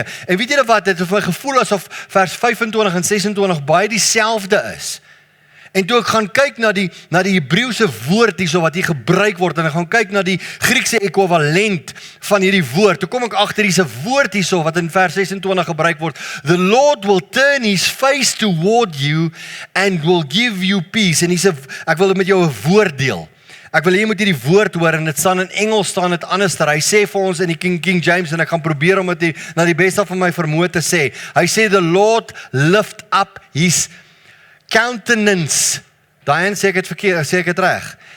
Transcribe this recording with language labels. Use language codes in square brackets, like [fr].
[af] En weet julle wat, dit het my gevoel asof vers 25 en 26 baie dieselfde is. En toe ek gaan kyk na die Hebreëse woord hierso wat hier gebruik word en ek gaan kyk na die Griekse ekwivalent van hierdie woord. Toe kom ek agter hier's 'n woord hierso wat in vers 26 gebruik word. [en] The Lord will turn his face toward you and will give you peace. [af] En ek wil met jou 'n woord deel. Ek wil hê jy moet hierdie woord hoor en dit staan in Engels, staan dit anders. Hy sê vir ons in die King James en ek gaan probeer om dit na die beste van my vermoë te sê. Hy sê [en] the Lord lift up his countenance. [af] Diane, sê ek het verkeerd, sê ek het reg?